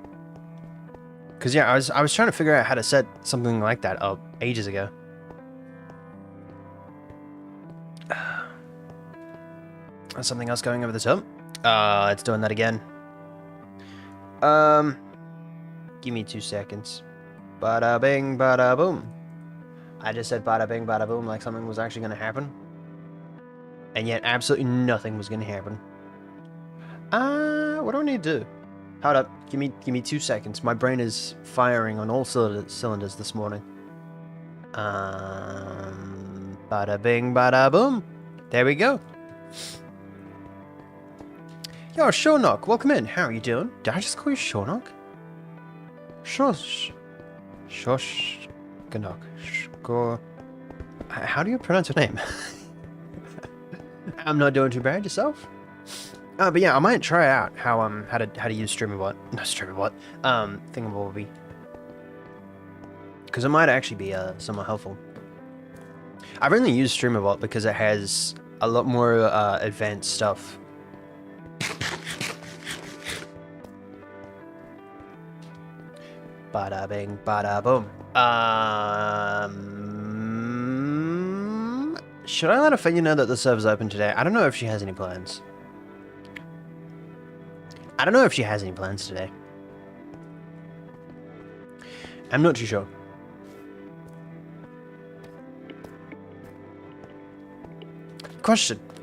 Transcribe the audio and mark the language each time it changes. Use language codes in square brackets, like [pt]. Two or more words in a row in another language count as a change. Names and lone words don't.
[en] Cause yeah, I was trying to figure out how to set something like that up ages ago. Something else going over the top. It's doing that again. Give me 2 seconds. Bada bing, bada boom. I just said bada bing, bada boom like something was actually gonna happen. And yet absolutely nothing was going to happen. What do I need to do? Hold up. Give me 2 seconds. My brain is firing on all cylinders this morning. Bada bing, bada boom. There we go. Yo, Shornock, welcome in. How are you doing? Did I just call you Shornock? Shosh. Ganok. Shkor. How do you pronounce your name? I'm not doing too bad. Yourself? But yeah, I might try out how to use StreamerBot. No, StreamerBot. Thingamabobby. Because it might actually be somewhat helpful. I've only used StreamerBot because it has a lot more advanced stuff. Bada bing, bada boom. Should I let Ophelia know that the server's open today? I don't know if she has any plans. Today. I'm not too sure. Question.